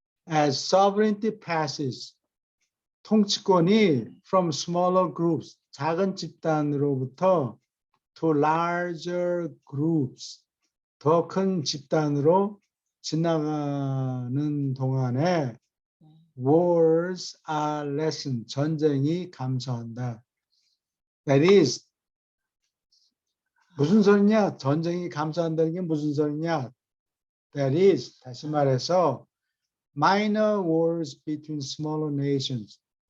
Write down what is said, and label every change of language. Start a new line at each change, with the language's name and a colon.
English: As sovereignty passes,
Korean: 통치권이
English: from smaller groups,
Korean: 작은 집단으로부터
English: to larger groups,
Korean: 더 큰 집단으로 지나가는 동안에
English: wars are lessened,
Korean: 전쟁이 감소한다.
English: That is,
Korean: 무슨 소리냐? 전쟁이 감소한다는 게 무슨 소리냐?
English: That is,
Korean: 다시 말해서
English: minor wars between smaller nations.